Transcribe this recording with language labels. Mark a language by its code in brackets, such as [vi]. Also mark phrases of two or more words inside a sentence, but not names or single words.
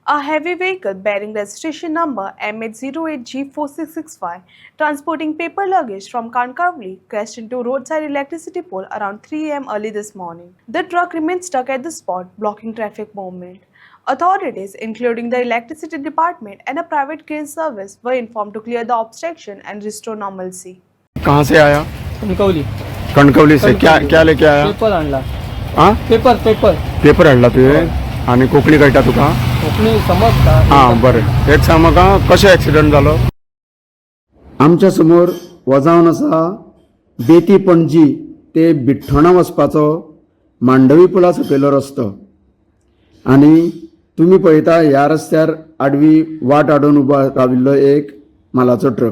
[en] A heavy vehicle bearing registration number MH08G4665 transporting paper luggage from Kankavli crashed into a roadside electricity pole around 3 a.m. early this morning. The truck remained stuck at the spot, blocking traffic movement. Authorities, including the electricity department and a private crane service, were informed to clear the obstruction and restore normalcy. [hi] कहाँ से आया? कणकवली कणकवली से क्या क्या लेके आया? [mr] पेपर आणला. हाँ पेपर [kok] हाडला तुवें आणि कोंकणी कळटा तुका? कोंकणी समजता. हां बरें. एक सांग म्हाका कशें एक्सिडंट जालो? आमच्या समोर वजावन आसा बेती पणजी ते बिठ्ठणा वचपाचो मांडवी पुला सकयलो रस्तो आनी तुमी पळयता ह्या रस्त्यार आडवी वाट आडून उबो राविल्लो एक मालाचो ट्रक.